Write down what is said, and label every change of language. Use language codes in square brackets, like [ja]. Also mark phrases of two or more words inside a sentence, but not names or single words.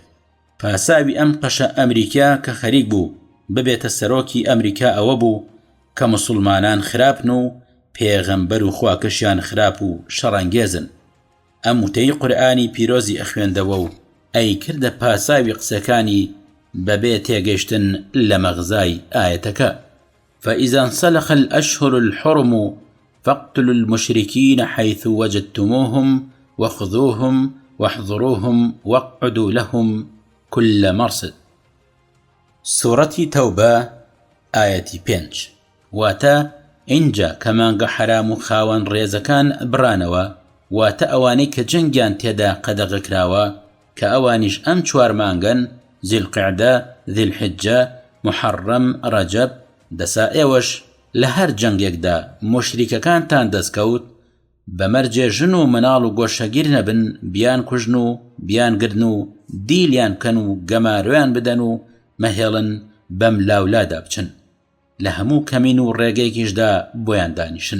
[ckb] پاساوی ئەم قەشە ئەمریکا کە خەریک بوو ببێتە سەرۆکی ئەمریکا ئەوە بوو کە موسڵمانان خراپن و پێغەمبەر و خواکەشیان خراپ و شەڕەنگێزن. ئەم وتەی قورئانی پیرۆزی ئەخوێندەوە و ئەی کردە پاساوی قسەکانی بەبێ تێگەشتن لە مەغزای ئایەتەکە. [ar] فإذا انسلخ الأشهر الحرم فاقتلوا المشركين حيث وجدتموهم وخذوهم واحضروهم واقعدوا لهم كل مرصد. سورة توبة آية 5. [ckb] واتا اینجا کەمانگە حرام و خاوەن ڕێزەکان برانەوە، واتە ئەوانەی کە جەنگیان تێدا قەدەغەکراوە کە ئەوانیش ئەم 4 مانگن: زیلقعدە، ذیلحجە، محەڕەم، ڕەجەب. دەسا ئێوەش لە هەر جەنگێکدا مشریکەکانتان دەستکەوت بەمەرجێ ژن و مناڵ و گۆشەگیر نەبن، بیان کوژن و بیان گرن و دیلیان کەن و گەمارویان بدەن و مەهێڵن بەم لاولادا بچن، لە هەموو کەمین و ڕێگەیەکیشدا بۆیان دانیشن.